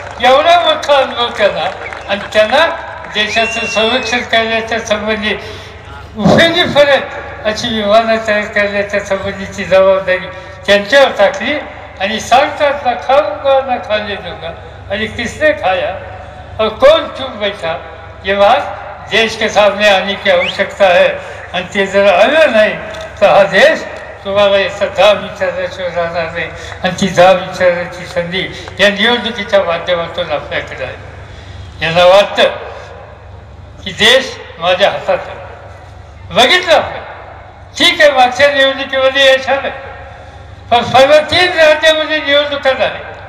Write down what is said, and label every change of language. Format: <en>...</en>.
<mr>एवढा मोठा अनुभव त्यांना. आणि त्यांना देशाचं संरक्षण करण्याच्या संबंधी उपयोगीपर्यंत अशी विमानं तयार करण्याच्या संबंधीची जबाबदारी त्यांच्यावर टाकली. आणि सांगतात ना,</mr> <hi>खाऊंगा ना खाने दूंगा आणि किसने खाया और कौन चुप बैठा. ये बात देश के सामने आने की आवश्यकता है.</hi> <mr>आणि ते जर आलं नाही तर हा देश तुम्हाला याचा जाब विचारल्याशिवाय राहणार नाही. आणि ती जाब विचारण्याची संधी या निवडणुकीच्या माध्यमातून आपल्याकडे आहे. यांना वाटतं की देश माझ्या हातात आहे. बघितलं आपण, ठीक आहे, मागच्या निवडणुकीमध्ये यश आलं, पण सर्व 3 राज्यामध्ये निवडणुका झाल्या.</mr>